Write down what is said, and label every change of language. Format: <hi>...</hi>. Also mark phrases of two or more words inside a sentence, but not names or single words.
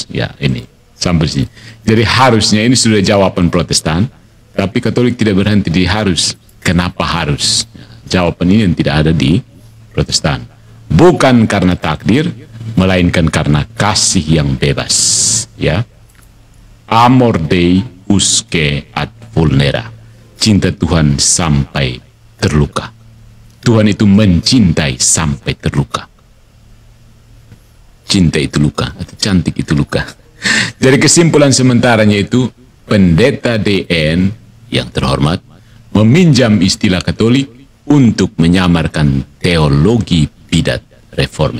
<id>Ya, ini sampai sini. Jadi harusnya ini sudah jawaban Protestan, tapi Katolik tidak berhenti di harus. Kenapa harus? Jawaban ini yang tidak ada di Protestan. Bukan karena takdir, melainkan karena kasih yang bebas. Ya,</id> <la>amor Dei usque ad vulnera.</la> <id>Cinta Tuhan sampai terluka. Tuhan itu mencintai sampai terluka. Cinta itu luka, atau cantik itu luka. Jadi kesimpulan sementaranya itu, Pendeta DN yang terhormat meminjam istilah Katolik untuk menyamarkan teologi bidat reformed.</id>